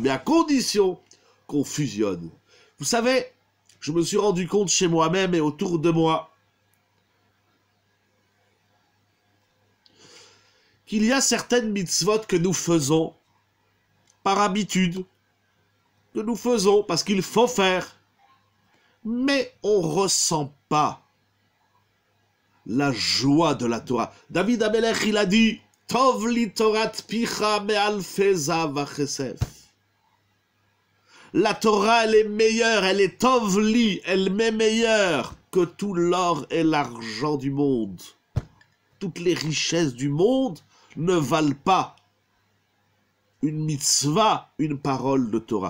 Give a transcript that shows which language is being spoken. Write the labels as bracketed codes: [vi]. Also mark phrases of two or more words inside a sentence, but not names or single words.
[fr] Mais à condition qu'on fusionne. Vous savez, je me suis rendu compte chez moi-même et autour de moi, qu'il y a certaines mitzvot que nous faisons par habitude, que nous faisons parce qu'il faut faire, mais on ne ressent pas la joie de la Torah. David Amelech, il a dit « [he] Tov li torat picha me'al feza vachesef [fr] » La Torah, elle est meilleure, elle est [he] tov li, [fr] elle m'est meilleure que tout l'or et l'argent du monde. Toutes les richesses du monde ne valent pas une mitzvah, une parole de Torah.